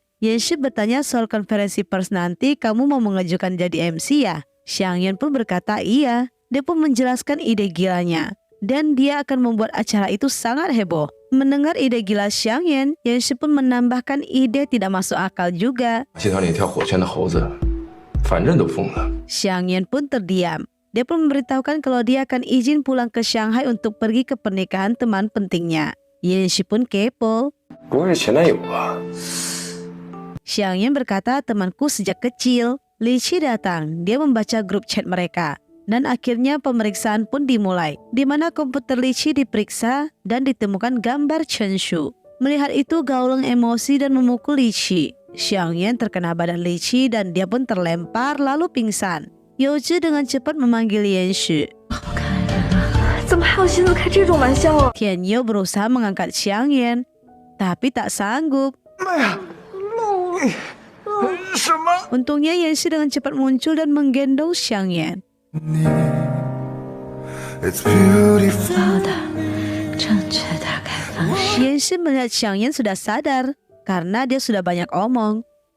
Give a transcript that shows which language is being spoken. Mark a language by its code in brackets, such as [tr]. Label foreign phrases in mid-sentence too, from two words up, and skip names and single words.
[id] Yanshi bertanya soal konferensi pers nanti kamu mau mengajukan jadi MC ya? Xiang Yan pun berkata iya. Dia pun menjelaskan ide gilanya. Dan dia akan membuat acara itu sangat heboh. Mendengar ide gila Xiang Yan, Yanshi pun menambahkan ide tidak masuk akal juga. [zh] 集团里跳火圈的猴子，反正都疯了。 [id] Xiang Yan pun terdiam. Dia pun memberitahukan kalau dia akan izin pulang ke Shanghai untuk pergi ke pernikahan teman pentingnya. Yanshi pun kepo. [zh] 不会是前男友吧？ [id] Xiang Yan berkata temanku sejak kecil. Li Qi datang, dia membaca grup chat mereka. Dan akhirnya pemeriksaan pun dimulai, di mana komputer Li Qi diperiksa dan ditemukan gambar Chen Shu. Melihat itu Gao Leng emosi dan memukul Li Qi. Xiang Yan terkena badan Li Qi dan dia pun terlempar lalu pingsan. Yoji dengan cepat memanggil Yanshi. [zh] 怎么还有心思开这种玩笑啊？ [id] Tian Yo berusaha mengangkat Xiang Yan, tapi tak sanggup. Untungnya Yanshi dengan cepat muncul dan menggendong Xiang Yan. Yanshi melihat Xiang Yan sudah sadar karena dia sudah banyak omong.